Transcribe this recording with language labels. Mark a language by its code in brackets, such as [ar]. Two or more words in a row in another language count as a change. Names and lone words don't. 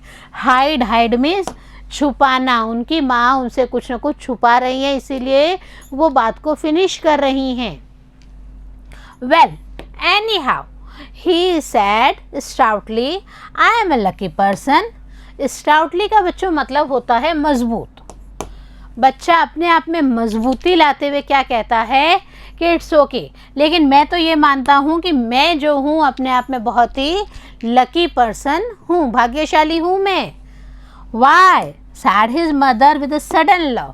[en] hide, hide means [hi] छुपाना, उनकी माँ उनसे कुछ ना कुछ छुपा रही है, इसीलिए वो बात को फिनिश कर रही हैं। [en] वेल anyhow he said stoutly, I am a lucky person। [hi] stoutly का बच्चों मतलब होता है मजबूत। बच्चा अपने आप में मजबूती लाते हुए क्या कहता है कि [en] it's okay, [hi] लेकिन मैं तो ये मानता हूँ कि मैं जो हूँ अपने आप में बहुत ही [en] lucky person [hi] हूँ, भाग्यशाली हूँ मैं। [en] Why said his mother with a sudden love.